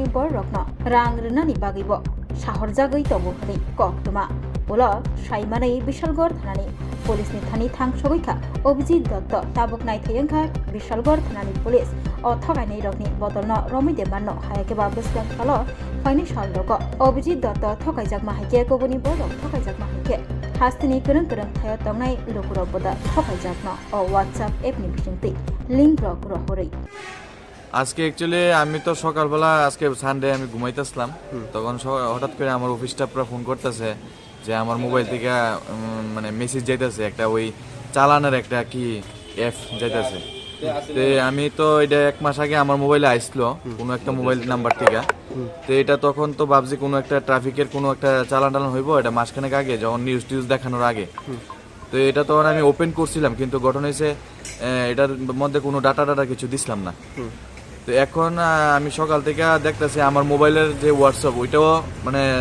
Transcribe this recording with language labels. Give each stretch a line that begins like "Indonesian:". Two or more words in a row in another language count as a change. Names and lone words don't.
Kok Borok: बरकन रां रनानि बागैबो साहर जागै तबो हनै कक्तमा बोला साइमानै बिशालगढ़ थानानि पुलिसनि थानि थांसगैखा अभिजित दत्त ताबुक नायथायंखा बिशालगढ़ थानानि पुलिस अ थगायनै रकनि बदलनो रमै देमाननो हायाकेबा बेसबां खालो फाइनि साल रक अभिजित दत्त थगायजागमा हायके गुबुननि बरक थगायजागमा हायके हास्तिनि गोरों गोरों थायो तंनाय लोगुरक बदा थगायजागनो अ व्हाट्सएप एपनि बिसिंति लिंक रक रहरै
Bangla: আজকে অ্যাকচুয়ালি আমি তো সকালবেলা আজকে সানডে আমি ঘুমাইতেছিলাম তখন হঠাৎ করে আমার
English: office staffs
Bangla: ফোন করতেছে যে আমার মোবাইল থেকে মানে মেসেজ যাইতেছে একটা ওই চালানের একটা কি অ্যাপ যাইতেছে তো আমি তো এটা 1 মাস আগে আমার মোবাইলে আইছিল কোনো একটা মোবাইল নাম্বার থেকে তো এটা তখন তো ভাবছি কোনো একটা ট্রাফিকের কোনো একটা চালান টালান হইব এটা মাসখানেক আগে যখন নিউজ দেখানোর আগে তো এটা তখন আমি ওপেন করছিলাম কিন্তু ঘটনা হয়েছে এটার মধ্যে কোনো ডাটা কিছু দিছিলাম না তো এখন আমি সকাল থেকে দেখতেছি আমার মোবাইলের যে হোয়াটসঅ্যাপ ওইটাও মানে